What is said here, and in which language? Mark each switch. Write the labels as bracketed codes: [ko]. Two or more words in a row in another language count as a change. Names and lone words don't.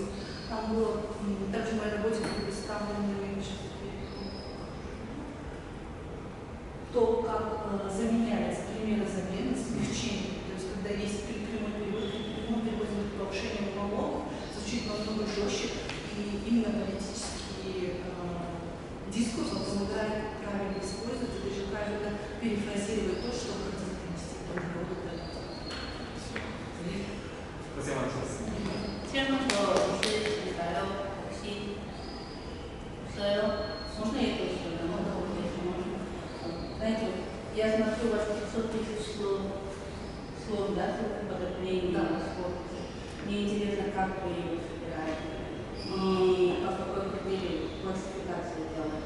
[ru] Там было, также в моей работе были представлены то, как заменяется примеры замены, смягчение. То есть, когда есть прямой перевод, прямой перевод по повышению налогов, звучит намного жестче, и именно политический дискурс помогает правильно использовать и даже правильно перефразировать то, что хотят донести по народу. [ko] 고생하셨습니다. 질문 더 있으실까요? 혹시 없어요? [ru] Можно я тоже задам? Знаете, я смотрю, у вас 500 тысяч слов, да, подоплений, слов. Мне интересно, как вы его собираете и по какой критерии классификацию делаете.